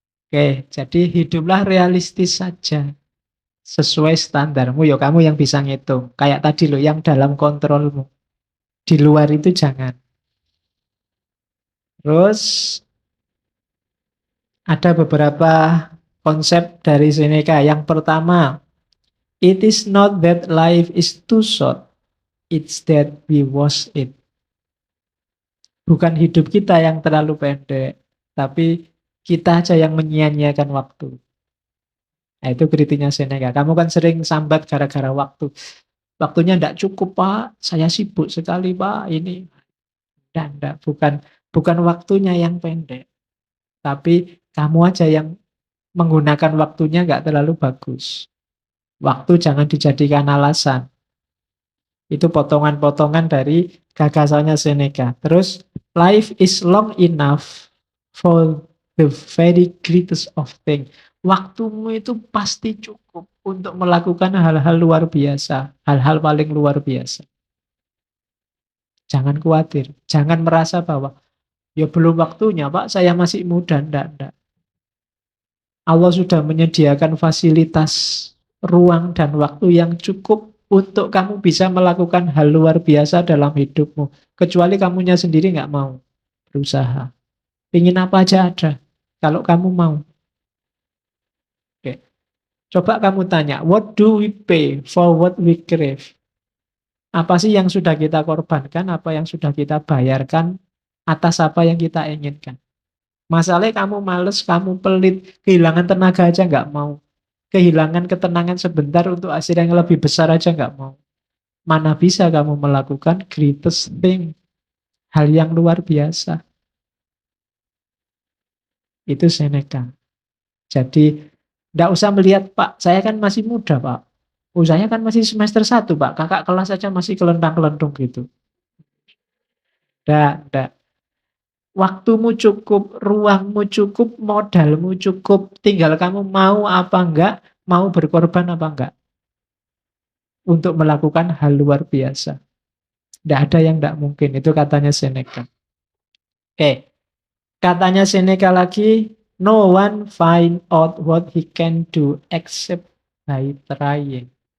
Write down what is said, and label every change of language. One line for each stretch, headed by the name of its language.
Indonesian: Oke, jadi hiduplah realistis saja. Sesuai standarmu, ya kamu yang bisa ngitung. Kayak tadi loh, yang dalam kontrolmu. Di luar itu jangan. Terus ada beberapa konsep dari Seneca. Yang pertama,
English: it is not that life is too short, it's that we waste it.
Indonesian: Bukan hidup kita yang terlalu pendek, tapi kita aja yang menyia-nyiakan waktu. Nah, itu kritiknya Seneca. Kamu kan sering sambat gara-gara waktu. Waktunya tidak cukup, Pak. Saya sibuk sekali, Pak. Ini. Tidak. Bukan waktunya yang pendek. Tapi kamu aja yang menggunakan waktunya nggak terlalu bagus. Waktu jangan dijadikan alasan. Itu potongan-potongan dari gagasannya Seneca. Terus,
English: life is long enough for the very greatest of things.
Indonesian: Waktumu itu pasti cukup untuk melakukan hal-hal luar biasa. Hal-hal paling luar biasa. Jangan khawatir. Jangan merasa bahwa, ya belum waktunya Pak, saya masih muda. Tidak. Allah sudah menyediakan fasilitas ruang dan waktu yang cukup untuk kamu bisa melakukan hal luar biasa dalam hidupmu. Kecuali kamunya sendiri nggak mau berusaha. Pingin apa aja ada. Kalau kamu mau. Oke. Coba kamu tanya,
English: what do we pay for what we crave?
Indonesian: Apa sih yang sudah kita korbankan, apa yang sudah kita bayarkan atas apa yang kita inginkan? Masalahnya kamu males, kamu pelit, kehilangan tenaga aja nggak mau. Kehilangan ketenangan sebentar untuk hasil yang lebih besar aja nggak mau. Mana bisa kamu melakukan
English: greatest thing,
Indonesian: hal yang luar biasa. Itu Seneca. Jadi, nggak usah melihat, Pak, saya kan masih muda, Pak. Oh, saya kan masih semester 1, Pak. Kakak kelas saja masih kelentang-kelentung gitu. Nggak. Waktumu cukup, ruangmu cukup, modalmu cukup. Tinggal kamu mau apa enggak, mau berkorban apa enggak. Untuk melakukan hal luar biasa. Tidak ada yang tidak mungkin. Itu katanya Seneca. Oke. Katanya Seneca lagi,
English: no one find out what he can do except by trying.